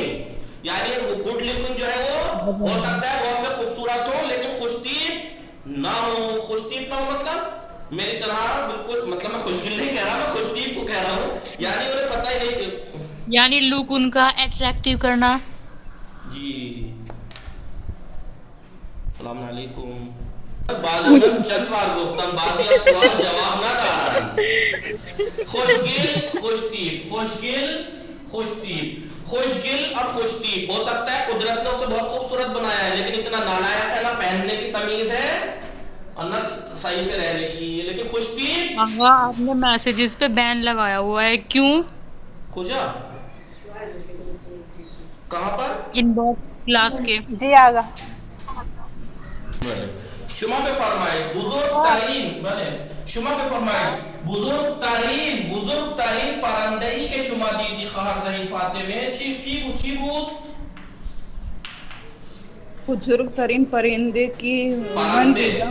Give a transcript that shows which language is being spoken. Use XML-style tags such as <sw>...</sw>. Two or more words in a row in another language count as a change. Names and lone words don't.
<ur>یعنی</ur> <en>good looking</en> <ur>جو ہے وہ ہو سکتا ہے بہت سے خوبصورت ہو لیکن خوشتیب نہ ہو. خوشتیب نہ ہو مطلب میری طرح بالکل، مطلب میں خوشگل نہیں کہہ رہا، میں خوشتیب کو کہہ رہا ہوں. یعنی انہیں پتہ ہی نہیں کہ یعنی لک ان کا اٹریکٹیو کرنا.</ur> <ar>جی السلام علیکم.</ar> <fa>بعضی چند بار گفتم بعضی از سوال جواب ندارند.</fa> <ur>خوشگل خوشتیب، خوشگل خوشتیب، خوشگل اور خوشتیب. ہو سکتا ہے قدرت نے اسے بہت خوبصورت بنایا ہے لیکن اتنا نالائق ہے، نہ پہننے کی تمیز ہے اور نہ صحیح سے رہنے کی. لیکن خوشتیب آقا آپ نے میسیجز پہ بین لگایا ہوا ہے، کیوں؟ کجا کہاں پر؟ ان باکس کلاس کے. جی آگا.</ur> <fa>شما بفرمایید بزرگ ترین، بله شما بفرمایید بزرگ ترین پرنده ای که شما دیدی خواهر زهین فاطمه کی بود؟ بزرگ ترین</fa> <ur>پرندے کی</ur> <fa>من دیدم</fa>